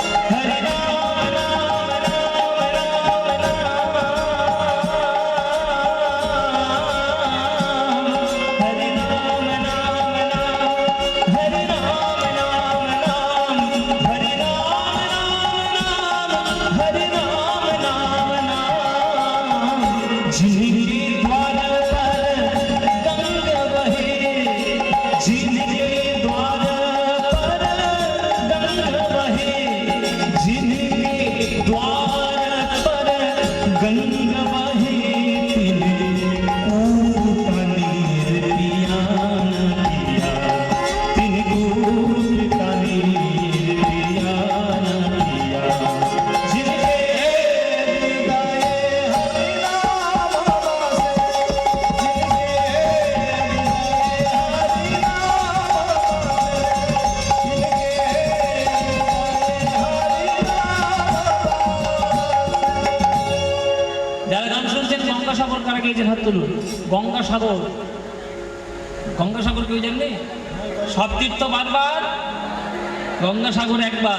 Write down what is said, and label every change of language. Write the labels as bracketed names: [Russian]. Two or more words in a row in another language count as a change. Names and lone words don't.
[Bangla] হরে রাম রাম রাম রাম রাম, হরে রাম রাম রাম, হরে রাম রাম রাম, হরে রাম রাম রাম, হরে রাম রাম রাম। [Hindi] जिनके द्वार पर गंगा बहे, जिनके द्वार पर गंगा बहे, जिनके द्वार पर गंगा बहे, तिनको पनीर पिया न पिया, तिनको पनीर पिया न पिया। जिनके हृदय हरि नाम बसे, जिनके हृदय हरि नाम बसे, जिनके [Bangla] যারা গান শুনছেন গঙ্গাসাগর কারা গিয়েছেন হাত তুলুন। গঙ্গাসাগর, গঙ্গাসাগর কেউ জানলে? সব তীর্থ বারবার, গঙ্গাসাগর একবার।